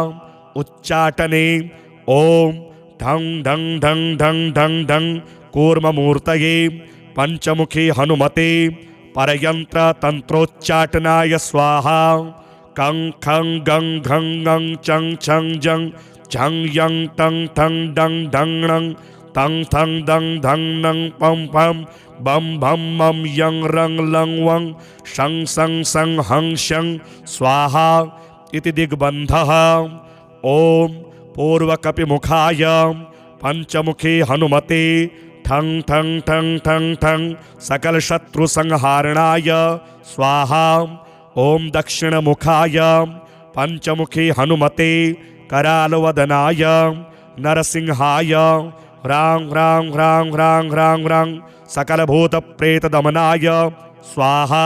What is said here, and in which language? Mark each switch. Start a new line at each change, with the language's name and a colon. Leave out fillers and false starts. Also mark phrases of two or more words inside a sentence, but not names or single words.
Sanskrit: उच्चाटने ओम ढं ढं ढं ढं ढं ढं कूर्ममूर्तये पंचमुखी हनुमते परयंत्र तंत्रोच्चाटनाय स्वाहा। कं खं गं घं गं चं छं जं झं यं टं ठं डं ढं णं तं थं दं धं नं पं पं बम भम मम यं रं लं वं शं सं सं हं शं स्वाहा इति दिग्बन्धः। ओम पूर्वकपिमुखाय पंचमुखी हनुमते ठं ठं ठं ठं ठं सकल शत्रु संहारणाय स्वाहा। ॐ दक्षिणमुखाय पंचमुखी हनुमते करालवदनाय नरसिंहाय ह्रां ह्रां ह्रां ह्रां ह्रां ह्रां सकलभूतप्रेतदमनाय स्वाहा।